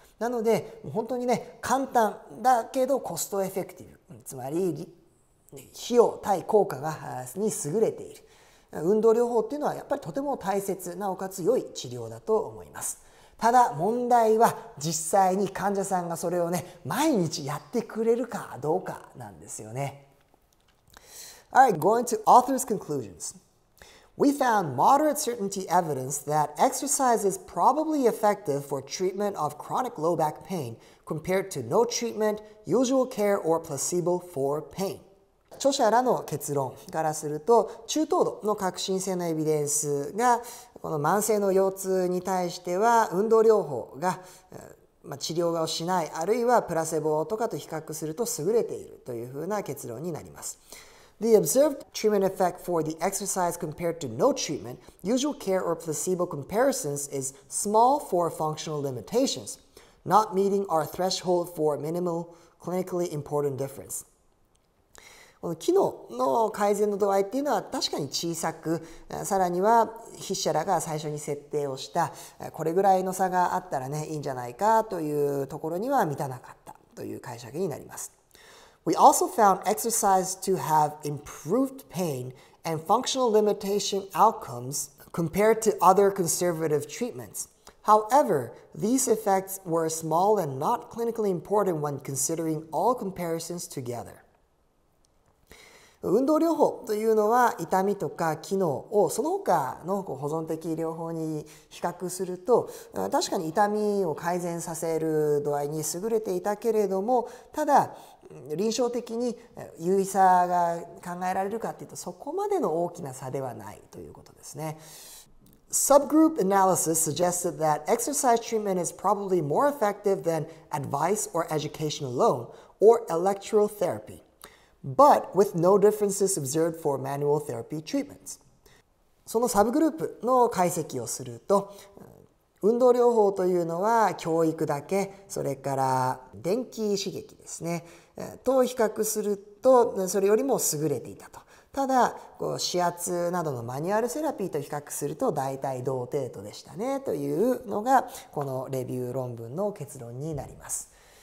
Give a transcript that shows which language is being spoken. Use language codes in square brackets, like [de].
[ja] なので本当にね簡単だけどコストエフェクティブ、つまり費用対効果に優れている運動療法っていうのはやっぱりとても大切、なおかつ良い治療だと思います。ただ問題は実際に患者さんがそれをね毎日やってくれるかどうかなんですよね。 [en] Alright, going to author's conclusions. We found moderate certainty evidence that exercise is probably effective for treatment of chronic low back pain compared to no treatment, usual care, or placebo for pain. [ja] 著者らの結論からすると、中等度の革新性のエビデンスがこの慢性の腰痛に対しては運動療法が治療をしない、あるいはプラセボとかと比較すると優れているというふうな結論になります。 [en] The observed treatment effect for the exercise compared to no treatment, usual care, or placebo comparisons is small for functional limitations, not meeting our threshold for minimal clinically important difference. [ja] この機能の改善の度合いっていうのは確かに小さく、さらには筆者らが最初に設定をしたこれぐらいの差があったらねいいんじゃないかというところには満たなかったという解釈になります。 [en] We also found exercise to have improved pain and functional limitation outcomes compared to other conservative treatments. However, these effects were small and not clinically important when considering all comparisons together. [ja] 運動療法というのは痛みとか機能をその他の保存的療法に比較すると確かに痛みを改善させる度合いに優れていたけれども、ただ臨床的に有意差が考えられるかというとそこまでの大きな差ではないということですね。 [en] Subgroup analysis suggested that exercise treatment is probably more effective than advice or education alone or electrical therapy.But with no differences observed for manual therapy treatments. [ja] そのサブグループの解析をすると、運動療法というのは教育だけ、それから電気刺激ですね、と比較するとそれよりも優れていたと。ただ指圧などのマニュアルセラピーと比較すると大体同程度でしたねというのがこのレビュー論文の結論になります。